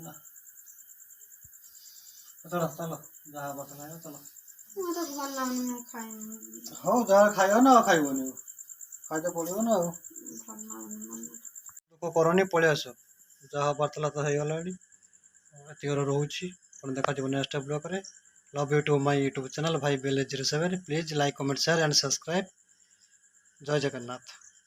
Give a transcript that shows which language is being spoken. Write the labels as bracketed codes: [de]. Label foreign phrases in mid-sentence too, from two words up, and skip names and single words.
[or] ନା ଚଲ ଚାଲ ଯାହା ବସ ଲାଗେ ଚଲ ମତେ ଭଲ ଲାଗୁନି ମୁଁ ଖାଇନି ହଉ ଯାହା ଖାଇବ ନା ଆଉ ଖାଇବନି ଖାଇତେ ପଡିବ ନା ଆଉ ଭଲ ଲାଗୁନି ମନ ଦୁଃଖ କରନି ପଳେଇ ଆସ ଯାହା ବାର୍ତ୍ତାଲା ତ ହେଇଗଲାଣି ଏତିକି ରହୁଛି ପୁଣି ଦେଖାଯିବ [en] next blogରେ। Love you to my YouTube channel Bhai Village 07. Please like, comment, share and subscribe. [or] ଜୟ ଜଗନ୍ନାଥ।